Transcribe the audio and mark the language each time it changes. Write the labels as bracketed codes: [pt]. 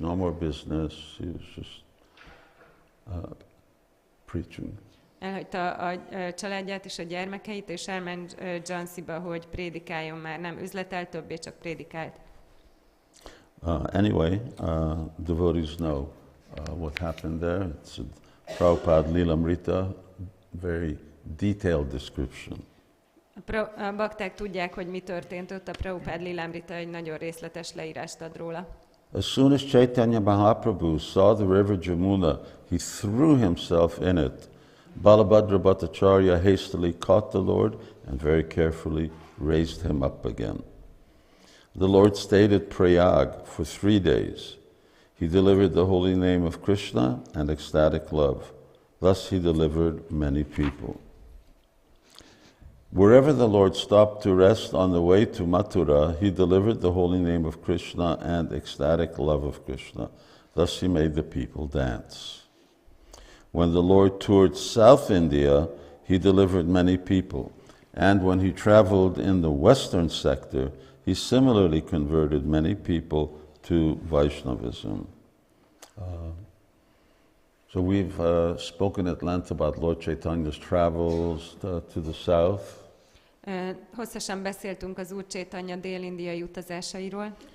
[en] No more business, he was just preaching. [hu] elhagyta a családját és a gyermekeit, és elment Jhansiba, hogy prédikáljon, már nem üzletelt többé, csak prédikált. [en] Anyway, devotees know what happened there. It's a Prabhupada Lilamrita, very detailed description. [hu] A bakták tudják, hogy mi történt ott, a Prabhupád Lilamrita egy nagyon részletes leírást ad róla. [en] As soon as Caitanya Mahaprabhu saw the river Jamuna, he threw himself in it. Balabhadra Bhattacharya hastily caught the Lord and very carefully raised him up again. The Lord stayed at Prayag for 3 days. He delivered the holy name of Krishna and ecstatic love. Thus he delivered many people. Wherever the Lord stopped to rest on the way to Mathurā, he delivered the holy name of Krishna and ecstatic love of Krishna. Thus he made the people dance. When the Lord toured South India, he delivered many people. And when he traveled in the western sector, he similarly converted many people to Vaishnavism. So we've spoken at length about Lord Chaitanya's travels to the south. [hu] Hosszasan beszéltünk az Úr Chaitanya dél-indiai utazásairól.